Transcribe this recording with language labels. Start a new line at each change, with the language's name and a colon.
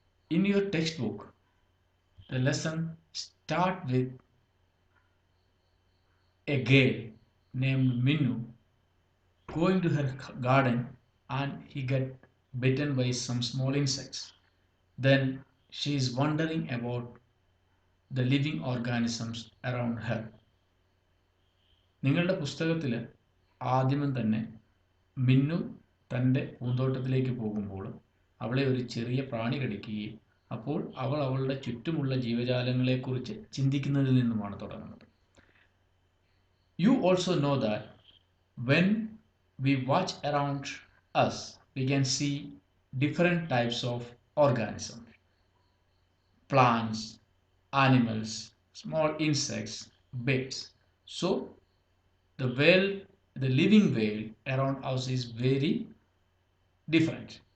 English: In your textbook, the lesson starts with a girl named Minnu going to her garden and he get bitten by some small insects. Then she is wondering about the living organisms around her.
Malayalam: നിങ്ങളുടെ പുസ്തകത്തിൽ ആദ്യമം തന്നെ മിന്നു തൻ്റെ പൂന്തോട്ടത്തിലേക്ക് പോകുമ്പോൾ അവളെ ഒരു ചെറിയ പ്രാണി കടിക്കുകയും അപ്പോൾ അവൾ അവളുടെ ചുറ്റുമുള്ള ജീവജാലങ്ങളെക്കുറിച്ച് ചിന്തിക്കുന്നതിൽ നിന്നുമാണ് തുടങ്ങുന്നത്.
English: You also know that when we watch around us, we can see different types of organisms, plants, animals, small insects, birds. So the living world around us is very different.